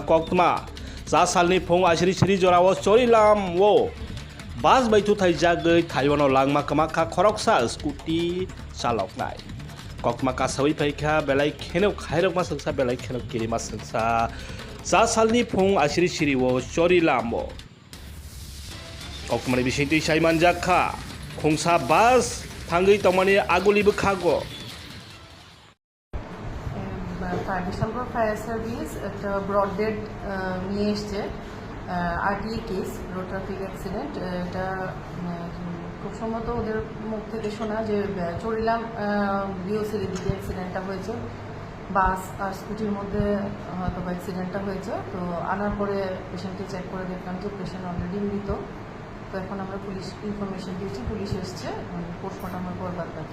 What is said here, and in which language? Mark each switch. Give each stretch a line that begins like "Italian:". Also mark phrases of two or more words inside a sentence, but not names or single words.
Kok Borok: koktma ja salni phung asiri siri jorao chorilam wo bas baitu thaijagoi thaiwano langma kamakha khoroksa scooty salok nai kokma kasawi phaikha belai khenok khairokma sengsa belai khenok kirima sengsa ja salni phung asiri siri wo chorilam wo kokmani bisintui saiman jakha khongsa bas থাঙ্গই তমানি আগুলিবো খাগো
Bangla: বিশালগড় ফায়ার সার্ভিস একটা ব্রডডেড নিয়ে এসছে
English: RTA case road traffic accident
Bangla: এটা খুব সম্ভবত ওদের মুখ থেকে শোনা যে চড়িলাম বিওসির দিকে অ্যাক্সিডেন্টটা হয়েছে বাস আর স্কুটির মধ্যে হয়তো অ্যাক্সিডেন্টটা হয়েছে তো আনার পরে পেশেন্টকে চেক করে দেখলাম যে
English: patient already
Bangla: মৃত তো এখন আমরা
English: police information
Bangla: দিয়েছি পুলিশ এসছে পোস্টমর্টমের পর বাদ বাকি